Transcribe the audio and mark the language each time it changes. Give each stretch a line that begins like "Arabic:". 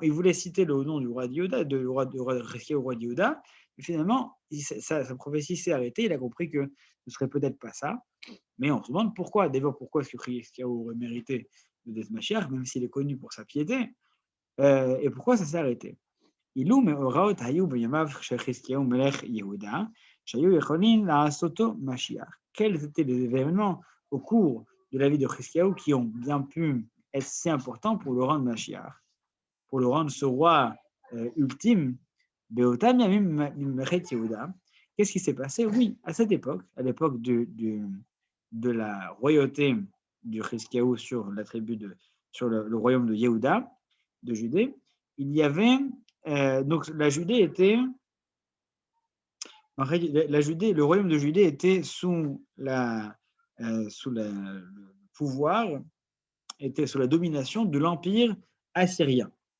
French: Il voulait citer le nom du roi de Yehuda, du roi Cheskiaou, roi de Yehuda. Et finalement, sa prophétie s'est arrêtée. Il a compris que ce ne serait peut-être pas ça. Mais on se demande pourquoi. D'abord, pourquoi est-ce que Cheskiaou aurait mérité d'être Mashiach, même s'il est connu pour sa piété. Et pourquoi ça s'est arrêté?
Hebrew: אילו מאורעות היו בימיו של חזקיהו מלך יהודה, שהיו יכולים לעשותו משיח.
French: Quels étaient les événements au cours de la vie de Chizkiyahu qui ont bien pu être si importants pour le rendre Mashiach, pour le rendre ce roi ultime,
Hebrew: Beotam Yamim Mimechet Yehuda?
French: Qu'est-ce qui s'est passé? Oui, à cette époque, à l'époque de la royauté du Chizkiyahu sur la tribu sur le royaume de Yehuda, de Judée, il y avait donc la Judée était le royaume de Judée était sous le pouvoir, était sous la domination de l'empire assyrien.